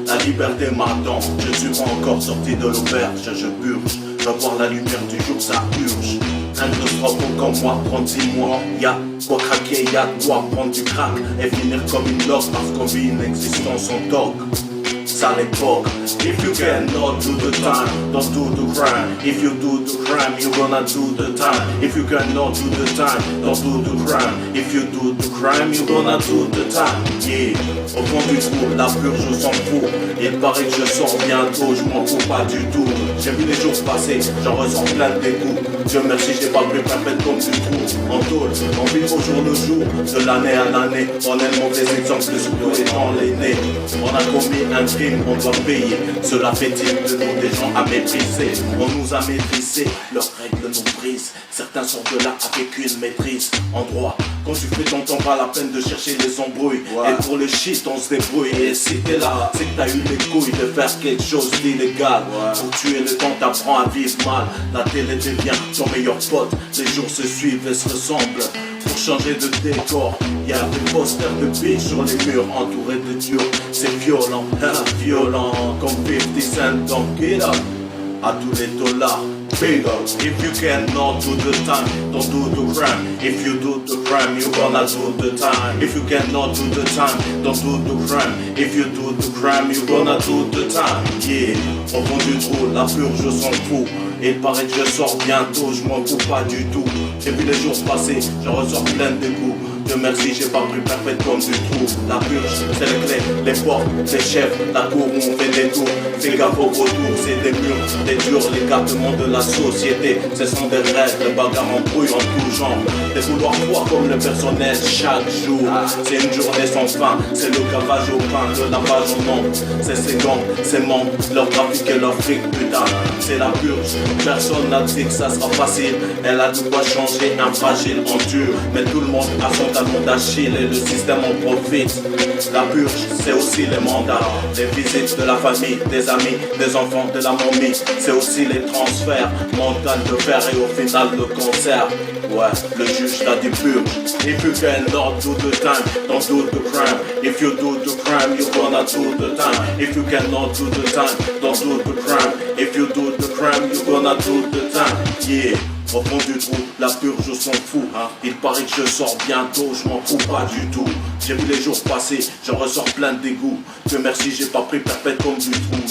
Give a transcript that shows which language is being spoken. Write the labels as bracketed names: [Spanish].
[French] La liberté m'attend. Je ne suis pas encore sorti de l'auberge. Je purge, je veux voir la lumière du jour, ça urge. Un de trop comme moi, prendre 6 mois. Y'a quoi craquer, y'a de quoi prendre du crack et finir comme une loque parce qu'on vit une existence en dog. Sale époque. [English] If you cannot do the time, don't do the crime. If you do the crime, you gonna do the time. If you cannot do the time, don't do the crime. If you do the crime, you gonna do the time. [French] Yeah, au fond du trou, la purge je s'en fous. Il paraît que je sors bientôt, je m'en fous pas du tout. J'ai vu les jours passer, j'en ressens plein de dégoût. Dieu merci, j'ai pas plus perpète comme du trou. En tôle, on vit au jour le jour, de l'année à l'année. On est le mauvais exemple, surtout étant l'aîné. On a commis un crime, on doit payer. Cela fait-il de nous des gens à mépriser. On nous a maîtrisés, leurs règles nous brisent. Certains sont de là avec une maîtrise en droit. Quand tu fais ton temps, pas la peine de chercher les embrouilles. Et pour le shit, on se débrouille. Et si t'es là, c'est que t'as eu les couilles de faire quelque chose d'illégal. Pour tuer le temps, t'apprends à vivre mal. La télé devient ton meilleur pote. Les jours se suivent et se ressemblent. Pour changer de décor, y'a des posters de bitch sur les murs entourés de dieux. C'est violent, violent comme 50 Cent dans Get Up. À tous les dollars, big up. [English] If you cannot do the time, don't do the crime. If you do the crime, you gonna do the time. If you cannot do the time, don't do the crime. If you do the crime, you gonna do the time. [French] Yeah, au fond du trou, la purge s'en fout. Et il paraît que je sors bientôt, je m'en fous pas du tout. J'ai vu les jours passer, je ressors plein de goût. Dieu merci, j'ai pas pris parfait comme du trou. La purge, c'est les clés, les portes, les chefs, la cour où on fait des tours. Fais gaffe au retour, c'est des murs, des durs, l'écartement de la société. Ce sont des rêves, des bagarres en brouille en tout genre. Des couloirs froids comme le personnel chaque jour. C'est une journée sans fin, c'est le cavage au pain, le lavage au nom. C'est ses gangs, ses membres, leur trafic et leur fric, putain. C'est la purge, personne n'a dit que ça sera facile. Elle a de quoi changer, un fragile en dur. Mais tout le monde a son talon d'Achille et le système en profite. La purge, c'est aussi les mandats, les visites de la famille, des amis, des enfants, de la momie. C'est aussi les transferts, mental de fer et au final le concert. Ouais, le juge t'a dit purge. [English] If you cannot do the time, don't do the crime. If you do the crime, you gonna do the time. If you cannot do the time, don't do the crime. If you do the crime, you gonna do the time. Yeah. [French] Au fond du trou, la purge s'en fout. Il paraît que je sors bientôt, je m'en fous pas du tout. J'ai vu les jours passer, j'en ressors plein de dégoût. Dieu merci, j'ai pas pris perpète comme du trou.